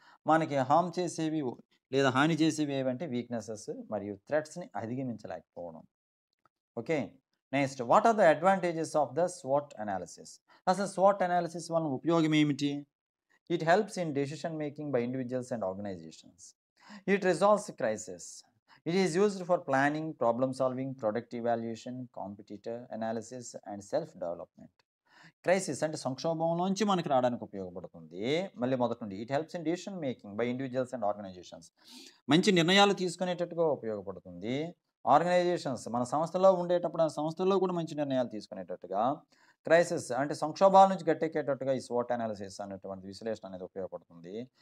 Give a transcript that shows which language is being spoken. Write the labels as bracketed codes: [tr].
[te] మనకి హార్మ్ చేసేవి లేదా హాని చేసేవి ఏవంటే వీక్‌నెసెస్ మరియు థ్రెట్స్‌ని అధిగమించలేకపోవడం. Okay. [en] Next what are the advantages of the SWOT analysis? [te] అసలు SWOT అనాలిసిస్ వలన ఉపయోగం ఏమిటి? [en] It helps in decision making by individuals and organisations. It resolves crisis. It is used for planning, problem solving, product evaluation, competitor analysis and self development. [te] Crisis అంటే సంక్షోభంలోంచి మనకి రావడానికి ఉపయోగపడుతుంది. మళ్ళీ మొదటి నుండి [en] It helps in decision making by individuals and organisations. [te] మంచి నిర్ణయాలు తీసుకునేటట్టుగా ఉపయోగపడుతుంది. ఆర్గనైజేషన్స్ మన సంస్థలో ఉండేటప్పుడు ఆ సంస్థల్లో కూడా మంచి నిర్ణయాలు తీసుకునేటట్టుగా. క్రైసిస్ అంటే సంక్షోభాల నుంచి గట్టెక్కేటట్టుగా ఈ SWOT అనాలిసిస్ అనేటువంటి విశ్లేషణ అనేది ఉపయోగపడుతుంది.